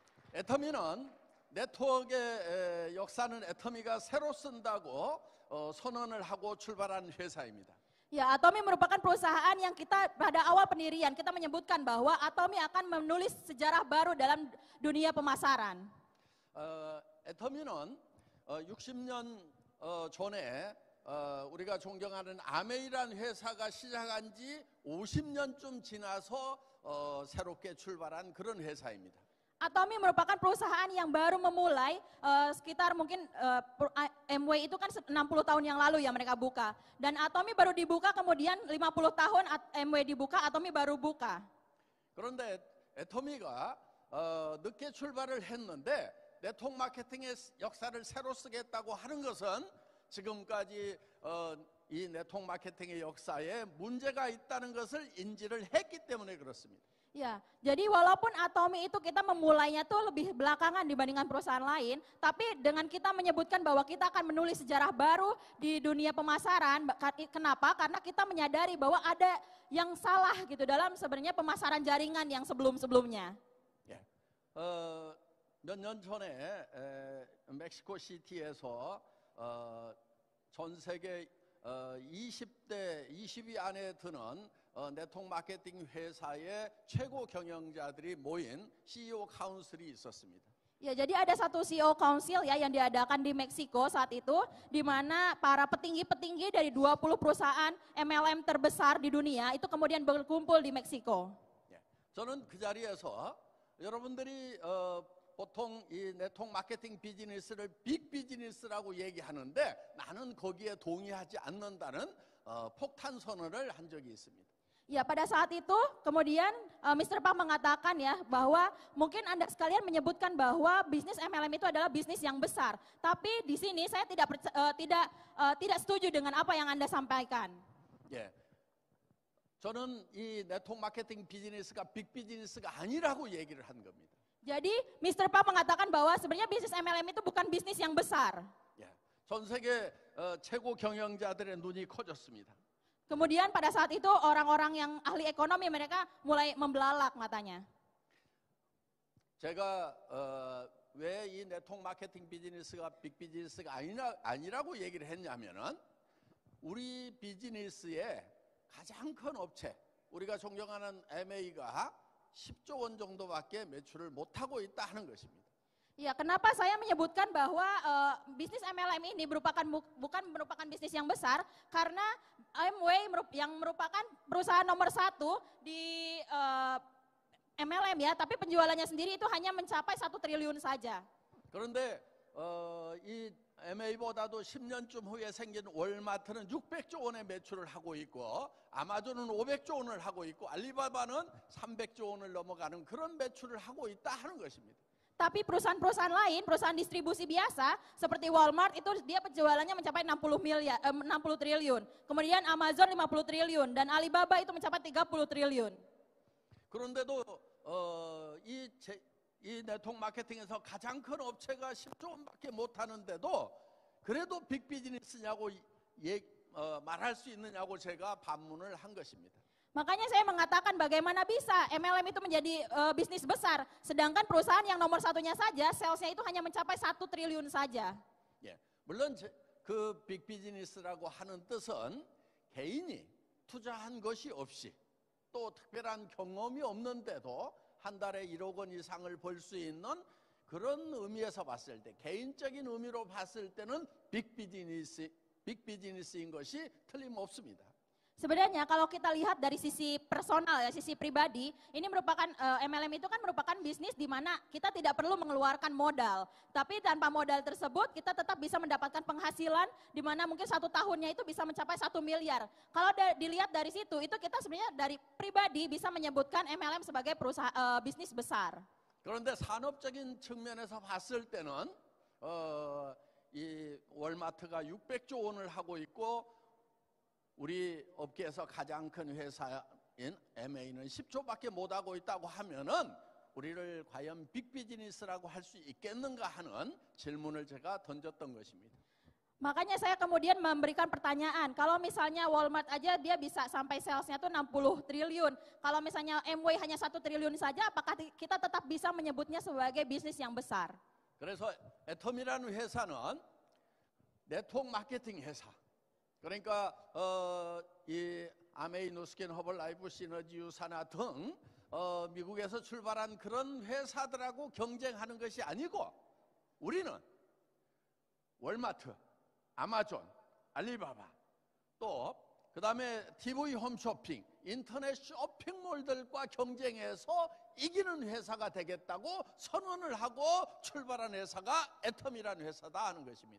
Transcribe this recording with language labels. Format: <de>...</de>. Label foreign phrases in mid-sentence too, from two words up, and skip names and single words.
<ko>애터미는 네트워크의 역사는 애터미가 새로 쓴다고 선언을 하고 출발한 회사입니다.</ko> <id>Ya, Atomi merupakan perusahaan yang kita pada awal pendirian kita menyebutkan bahwa Atomi akan menulis sejarah baru dalam dunia pemasaran.</id> <ko>애터미는 60년 전에 우리가 존경하는 아메이란 회사가 시작한 지 50년쯤 지나서 새롭게 출발한 그런 회사입니다.</ko> <id>Atomi merupakan perusahaan yang baru memulai sekitar mungkin Amway itu kan 60 tahun yang lalu ya mereka buka. Dan Atomi baru dibuka kemudian 50 tahun Amway dibuka, Atomi baru buka.</id> <ko>그런데 애터미가 늦게 출발을 했는데 네트워크 마케팅의 역사를 새로 쓰겠다고 하는 것은 지금까지 이 네트워크 마케팅의 역사에 문제가 있다는 것을 인지를 했기 때문에 그렇습니다.</ko> <id>Ya, jadi walaupun Atomi itu kita memulainya tuh lebih belakangan dibandingkan perusahaan lain, tapi dengan kita menyebutkan bahwa kita akan menulis sejarah baru di dunia pemasaran, kenapa? Karena kita menyadari bahwa ada yang salah gitu dalam sebenarnya pemasaran jaringan yang sebelum-sebelumnya.</id> <ko>몇 년 전에 멕시코 시티에서 전 세계 20위 안에 드는 네트워크 마케팅 회사의 최고 경영자들이 모인 CEO 카운슬이 있었습니다.</ko> <id>Ya, jadi ada satu</id> <en>CEO Council</en> <id>ya yang diadakan di Meksiko saat itu, di mana para petinggi-petinggi dari 20 perusahaan MLM terbesar di dunia itu kemudian berkumpul di Meksiko.</id> <ko>저는 그 자리에서 여러분들이 보통 이 네트워크 마케팅 비즈니스를 빅 비즈니스라고 얘기하는데 나는 거기에 동의하지 않는다는 폭탄 선언을 한 적이 있습니다.</ko> <id>Ya, pada saat itu kemudian Mr. Pak mengatakan ya bahwa mungkin Anda sekalian menyebutkan bahwa bisnis MLM itu adalah bisnis yang besar. Tapi di sini saya tidak setuju dengan apa yang Anda sampaikan.</id> <ko>저는 이 네트워크 마케팅 비즈니스가 빅 비즈니스가 아니라고 얘기를 한 겁니다.</ko> <id>Jadi Mr. Pak mengatakan bahwa sebenarnya bisnis MLM itu bukan bisnis yang besar.</id> <ko>전 세계 최고 경영자들의 눈이 커졌습니다.</ko> <id>Kemudian pada saat itu orang-orang yang ahli ekonomi mereka mulai membelalak matanya.</id> <ko>제가 왜 이 네트워크 마케팅 비즈니스가 빅 비즈니스가 아니라고 얘기를 했냐면은 우리 비즈니스의 가장 큰 업체, 우리가 존경하는 MA가 10조 원 정도밖에 매출을 못하고 있다 하는 것입니다.</ko> <id>Ya, kenapa saya menyebutkan bahwa bisnis MLM ini bukan merupakan bisnis yang besar, karena Amway yang merupakan perusahaan nomor 1 di MLM ya, tapi penjualannya sendiri itu hanya mencapai 1 triliun saja.</id> <ko>그런데 이 MA보다도 10년쯤 후에 생긴 월마트는 600조 원의 매출을 하고 있고 아마존은 500조 원을 하고 있고 알리바바는 300조 원을 넘어가는 그런 매출을 하고 있다 하는 것입니다.</ko> <id>Tapi perusahaan-perusahaan lain, perusahaan distribusi biasa seperti Walmart itu dia penjualannya mencapai 60 triliun. Kemudian Amazon 50 triliun dan Alibaba itu mencapai 30 triliun.</id> <ko>그런데도 이 네트워크 마케팅에서 가장 큰 업체가 10조 원밖에 못 하는데도 그래도 빅 비즈니스냐고 말할 수 있느냐고 제가 반문을 한 것입니다.</ko> <id>Makanya saya mengatakan bagaimana bisa MLM itu menjadi bisnis besar, sedangkan perusahaan yang nomor 1-nya saja, salesnya itu hanya mencapai 1 triliun saja.</id> <ko>물론 그 빅 비즈니스라고 하는 뜻은 개인이 투자한 것이 없이 또 특별한 경험이 없는데도 한 달에 1억 원 이상을 벌 수 있는 그런 의미에서 봤을 때, 개인적인 의미로 봤을 때는 빅 비즈니스인 것이 틀림없습니다.</ko> <id>Sebenarnya kalau kita lihat dari sisi personal ya, sisi pribadi, ini merupakan MLM itu kan merupakan bisnis di mana kita tidak perlu mengeluarkan modal. Tapi tanpa modal tersebut kita tetap bisa mendapatkan penghasilan di mana mungkin 1 tahunnya itu bisa mencapai 1 miliar. Kalau dilihat dari situ, itu kita sebenarnya dari pribadi bisa menyebutkan MLM sebagai perusahaan bisnis besar.</id> <ko>그런데 산업적인 측면에서 봤을 때는 이 월마트가 600조 원을 하고 있고 우리 업계에서 가장 큰 회사인 MA는 10조밖에 못하고 있다고 하면은 우리를 과연 빅 비즈니스라고 할 수 있겠는가 하는 질문을 제가 던졌던 것입니다.</ko> <id>Makanya saya kemudian memberikan pertanyaan, kalau misalnya Walmart aja dia bisa sampai salesnya tuh 60 triliun. Kalau misalnya Amway hanya 1 triliun saja, apakah kita tetap bisa menyebutnya sebagai bisnis yang besar?</id> <ko>그래서 애텀이라는 회사는 네트워크 마케팅 회사. 그러니까 이 아메이 누스킨 허벌라이프 시너지 유사나 등 미국에서 출발한 그런 회사들하고 경쟁하는 것이 아니고 우리는 월마트, 아마존, 알리바바 또 그다음에 TV 홈쇼핑, 인터넷 쇼핑몰들과 경쟁해서 이기는 회사가 되겠다고 선언을 하고 출발한 회사가 애텀이라는 회사다 하는 것입니다.</ko>